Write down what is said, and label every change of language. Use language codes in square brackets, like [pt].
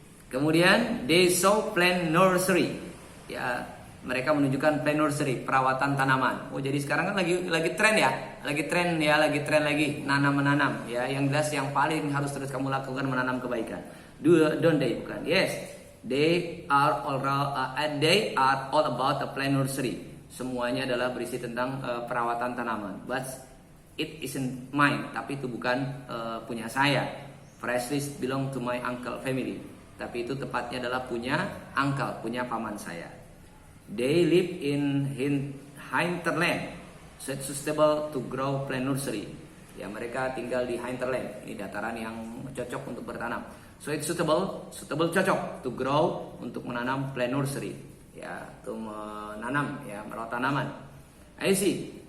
[en] Kemudian they saw plant nursery. [id] Ya, mereka menunjukkan plant nursery, perawatan tanaman. Oh, jadi sekarang kan lagi tren ya. Lagi tren menanam ya. Yang jelas yang paling harus terus kamu lakukan menanam kebaikan. [en] Don't they, bukan. Yes. They are all about a plant nursery. [id] Semuanya adalah berisi tentang perawatan tanaman. [en] But it isn't mine, [id] tapi itu bukan punya saya. [en] Freshly belong to my uncle family. [id] Tapi itu tepatnya adalah punya uncle, punya paman saya. [en] They live in hinterland, so it's suitable to grow plant nursery. [id] Ya, mereka tinggal di hinterland. Ini dataran yang cocok untuk bertanam. [en] So it's suitable cocok to grow, [id] untuk menanam [en] plant nursery. [id] Ya, untuk menanam ya, merawat tanaman. [en] I see.